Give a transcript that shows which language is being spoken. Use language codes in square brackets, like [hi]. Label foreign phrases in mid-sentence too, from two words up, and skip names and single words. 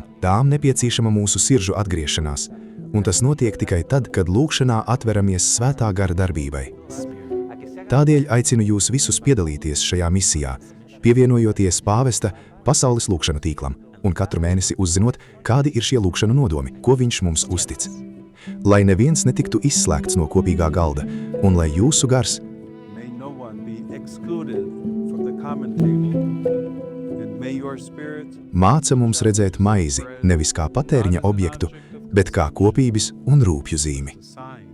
[lv] Tām nepieciešama mūsu siržu atgriešanās, un tas notiek tikai tad, kad lūgšanā atveramies svētā gara darbībai. Tādēļ aicinu jūs visus piedalīties šajā misijā, pievienojoties pāvesta pasaules lūgšanu tīklam un katru mēnesi uzzinot, kādi ir šie lūgšanu nodomi, ko viņš mums uztic. Lai neviens netiktu izslēgts no kopīgā galda, un lai jūsu gars [en] May no one be excluded from the common table. And may your spirit [lv] māca mums redzēt maizi nevis kā patēriņa objektu, bet kā kopības un rūpju zīmi. [en] sign